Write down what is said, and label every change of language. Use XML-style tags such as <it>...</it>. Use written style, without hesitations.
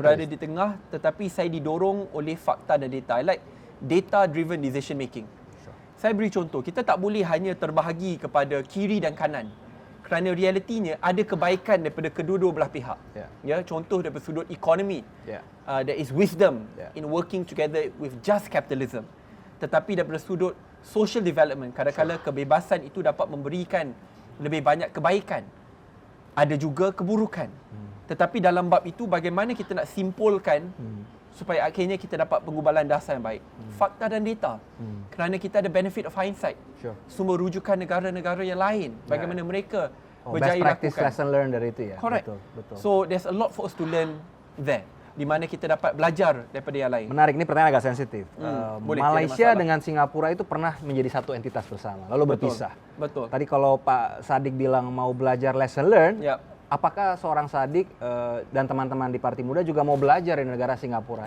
<ms>berada di tengah tetapi saya didorong oleh fakta dan data.</ms> <en>I like data driven decision making.</en> <ms>Saya beri contoh, kita tak boleh hanya terbahagi kepada kiri dan kanan. Kerana realitinya ada kebaikan daripada kedua-dua belah pihak. Ya, contoh daripada sudut ekonomi. Ya.</ms> <en>There is wisdom Yeah. in working together with just capitalism.</en> <ms>Tetapi daripada sudut social development, kadang-kadang kebebasan itu dapat memberikan lebih banyak kebaikan. Ada juga keburukan. Tetapi dalam bab itu bagaimana kita nak simpulkan supaya akhirnya kita dapat penggubalan dasar yang baik. Fakta dan data. Kerana kita ada</ms> <en>benefit of hindsight. Sure.</en> <ms>Sumber rujukan negara-negara yang lain. Bagaimana mereka</ms> <en>Best</en> <ms>berjaya</ms> <en>practice</en> <ms>lakukan.</ms> <id>lesson learned dari itu ya.</id> <en>Correct.</en> <ms>Betul.</ms> <en>So there's a lot for us to learn there.</en> <ms>Di mana kita dapat belajar daripada yang lain.</ms> <id>Menarik, ini pertanyaan agak sensitif.</id> <ms>Boleh, tiada Malaysia masalah.</ms> <id>dengan Singapura itu pernah menjadi satu entitas bersama, lalu berpisah.</id> <ms>Betul.</ms> <id>Tadi kalau Pak Sadik bilang mau belajar lesson learn, Ya. apakah seorang Sadik dan teman-teman di Partai Muda juga mau belajar di negara Singapura?</id>